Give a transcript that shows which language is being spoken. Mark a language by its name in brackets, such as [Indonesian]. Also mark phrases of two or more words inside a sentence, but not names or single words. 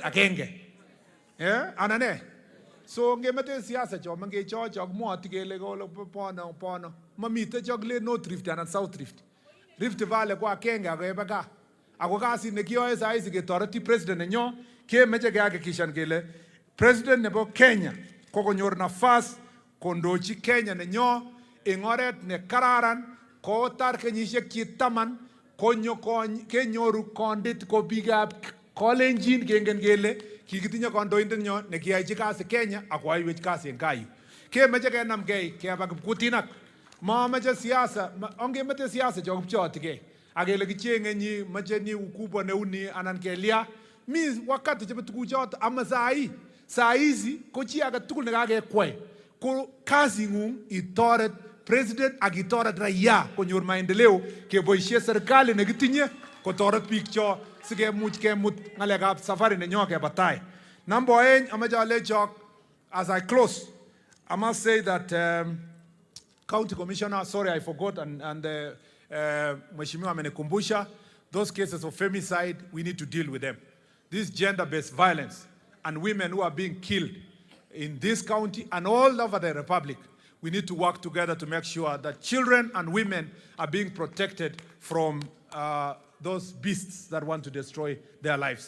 [Kalenjin] agenge anane so ngemete siasa cho mange cho mwati kele ko pono mamite cho le [English] North Rift and South Rift Valley [Kalenjin] kwa Kenya akeba ka ako kasi ne kiyoe saisi ketoreti president nenyo kemeche kehakikishan kele president nebo Kenya kokonyor nafas kondochi Kenya nenyo eng oret ne kararan kotar kenyisiek 10 kenyoru kondit ko bigap Kolenjin kengen kele kikitinye kandoindet nyo ne kiyachi kasi Kenya akoaiwech kasi eng kayu kemeche kenamgei keba Kipkutinak mameche siasa ongemete siasa cho kipchotikei akele kichenge nyi meche ni ukubwa neuni anan kelia mi wakati chebo tukuchot ama [Swahili] saa hizi [Kalenjin] ko chi age tugul ne kakekwai ko kazi ngung itoret president ak itoret raia konyor maendeleo keboisie serikali ne kitinye kotoret biik cho sikemuch kemut ngalekab safari nenyo keba tai. [English] Number 2 [Kalenjin] amache alechok [English] as I close I must say that County Commissioner, sorry I forgot and [Swahili] Mheshimiwa amenikumbusha, [English] those cases of femicide we need to deal with them. This gender-based violence and women who are being killed in this county and all over the republic, we need to work together to make sure that children and women are being protected from those beasts that want to destroy their lives.